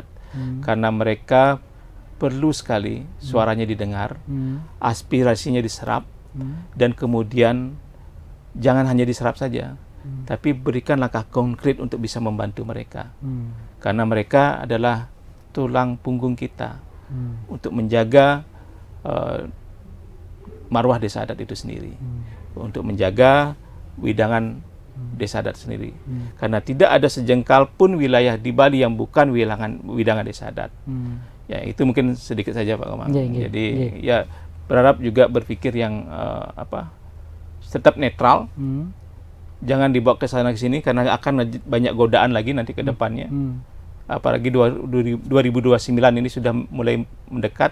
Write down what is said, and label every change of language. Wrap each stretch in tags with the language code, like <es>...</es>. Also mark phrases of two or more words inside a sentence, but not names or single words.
<id>Karena mereka perlu sekali suaranya didengar, aspirasinya diserap, dan kemudian jangan hanya diserap saja, tapi berikan langkah konkret untuk bisa membantu mereka. Karena mereka adalah tulang punggung kita untuk menjaga marwah desa adat itu sendiri, untuk menjaga widangan desa adat sendiri. Karena tidak ada sejengkal pun wilayah di Bali yang bukan widangan desa adat. Ya, itu mungkin sedikit saja Pak Komang. Jadi ya berharap juga berpikir yang tetap netral. Jangan dibawa ke sana ke sini karena akan banyak godaan lagi nanti ke depannya. Apalagi 2029 ini sudah mulai mendekat.</id>